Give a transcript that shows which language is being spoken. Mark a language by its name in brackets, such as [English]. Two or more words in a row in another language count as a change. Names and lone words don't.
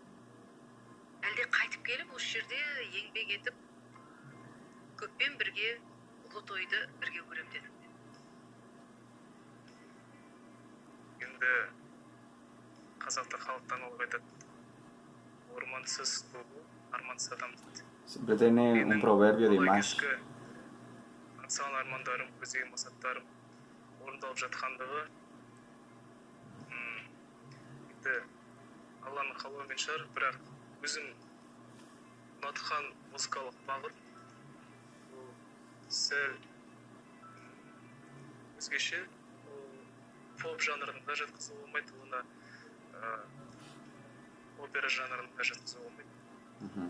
[Kazakh] Әлде қайтып келіп осы жерде еңбек етіп, көппен бірге ұлы тойды бірге көрем дедің бе? Енді қазақта халықтан олып айтады, ормансыз болу, армансыз адам дейді. [Spanish] Siempre tiene un proverbio de Dimash. [Kazakh] Аңсаған армандарым, көздеген мақсаттарым орындалып жатқандығы енді Алланың қалауымен шығар, бірақ өзім ұнатқан музыкалық бағыт ол сәл өзгеше, поп жанрында жатқызуға болмайды, оны опера жанрында жатқызуға болмайды.